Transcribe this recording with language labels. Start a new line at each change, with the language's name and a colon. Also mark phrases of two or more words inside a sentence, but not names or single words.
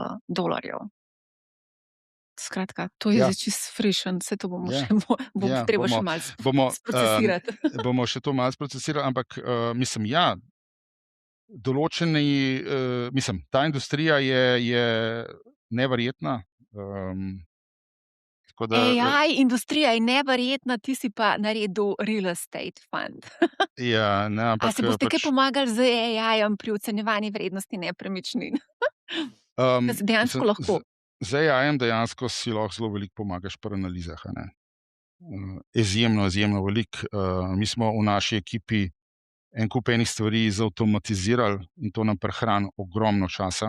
Slovenian: Skratka, to je zdaj čisto frišen, vse to bomo še treba še malo sprocesirati. Bomo še to malo sprocesirali, ampak mislim, določeni, mislim, ta industrija je neverjetna. Tako da, AI industrija je neverjetna, ti si pa naredil
English: real estate fund.
Slovenian: ja, ne, A ampak si boste kaj pač, pomagali z AI-jem pri ocenjevanju vrednosti nepremičnin? Da se dejansko lahko. z AI-jem dejansko si lahko zelo veliko pomagaš pri analizah, a ne. Izjemno, izjemno veliko. Mi smo v naši ekipi en kup enih stvari zavtomatizirali in to nam prihrani ogromno časa.